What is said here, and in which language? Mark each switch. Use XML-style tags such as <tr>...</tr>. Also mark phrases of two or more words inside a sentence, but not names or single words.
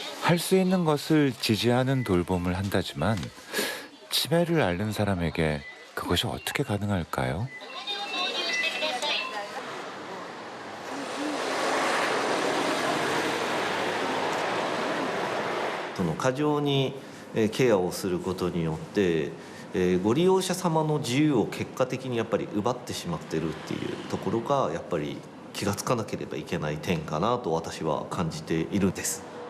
<ko>할 수 있는 것을 지지하는 돌봄을 한다지만 치매를 앓는 사람에게 그것이 어떻게 가능할까요?</ko> <ja>過剰にケアをすることによってご利用者様の自由を結果的にやっぱり奪ってしまってるっていうところがやっぱり気がつかなければいけない点かなと私は感じているんです。</ja>